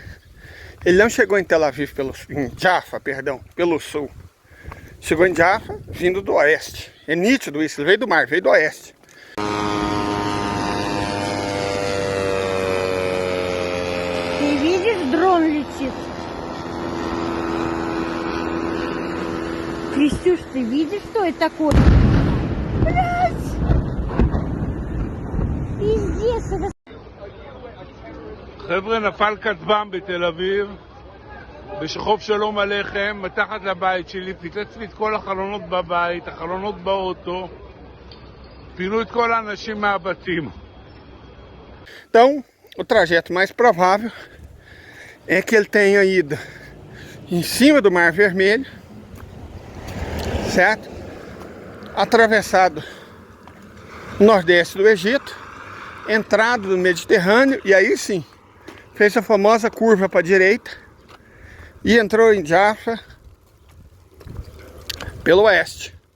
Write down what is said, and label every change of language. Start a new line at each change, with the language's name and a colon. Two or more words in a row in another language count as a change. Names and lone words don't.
Portuguese: Ele não chegou em Tel Aviv, em Jaffa, perdão, pelo sul. Chegou em Jaffa vindo do oeste. É nítido isso, ele veio do mar, veio do oeste.
Russian: Ты видишь, дрон летит? Крестюш, ты видишь, что это такое? Блядь! Пиздец, это...
Hebrew: חבר'ה, נפל כטב"ם בתל אביב, בשחוב שלום עליכם, מתחת לבית שלי, פיצץ לי את כל החלונות בבית, החלונות באוטו, פינו את כל האנשים מהבתים.
Portuguese: Então, o trajeto mais provável é que ele tenha ido em cima do Mar Vermelho, certo? Atravessado o nordeste do Egito, entrado no Mediterrâneo e aí sim fez a famosa curva para a direita e entrou em Jaffa pelo oeste.